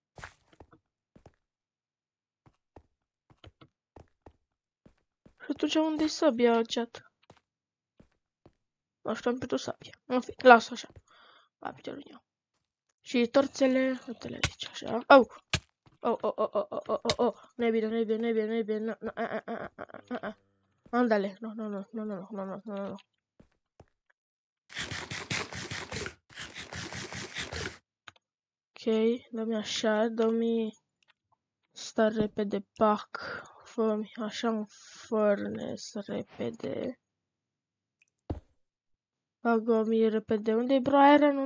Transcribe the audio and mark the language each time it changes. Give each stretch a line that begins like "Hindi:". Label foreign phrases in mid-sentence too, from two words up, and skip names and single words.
Romanian: Și atunci unde-i sabia, chat? Nu știu, am pierdut sabia. În fine, las-o așa. La piciorul meu. Și torțele, uite-le aici, așa. Au! Oh, oh, oh, oh, oh, oh, oh, nu e bine, nu e bine, nu e bine, nu e bine, andale, no, no, no, no, no, no, no, no, no. Ok, dă-mi așa, dă-mi sta repede, pac, fă-mi așa un furnace repede. Bagă-mi repede, unde-i bro iron-ul?